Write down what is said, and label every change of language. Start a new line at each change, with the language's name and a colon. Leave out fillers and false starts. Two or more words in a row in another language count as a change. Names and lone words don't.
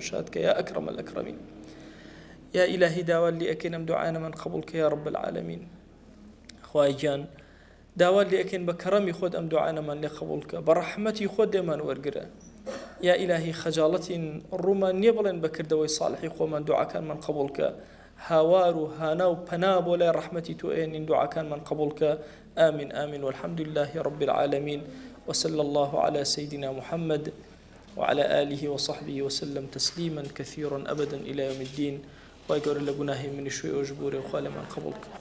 Central Kurdish: شادکە
Arabic: یا ئەکرەم الأکرەمین
Central Kurdish: یا ئیلاهی داوا لێ ئەکەین ئەم دوعایەمان قبولکە
Arabic: یا رب العالمین
Central Kurdish: خوای گیان داوا لێ ئەکەین بە کەڕەمی خۆت ئەم دوعایەمان لێ قبولکە بە ڕەحمەتی خۆت دێمان وەرگرە یا ئیلاهی خەجاڵەتین ڕوومان نییە بڵێن بەکردەوەی ساڵحی خۆمان دوعاکانمان قبولکە هاوار و هانا و پەنا بۆ لای ڕەحمەتی تۆ ئێنین دوعاکانمان قبولکە
Arabic: آمين آمين والحمد لله رب العالمين وصلى الله على سيدنا محمد وعلى آله وصحبه وسلم تسليما كثيرا أبدا إلى يوم الدين ويقول لقناه من شوي أجبوري وخالي من قبولك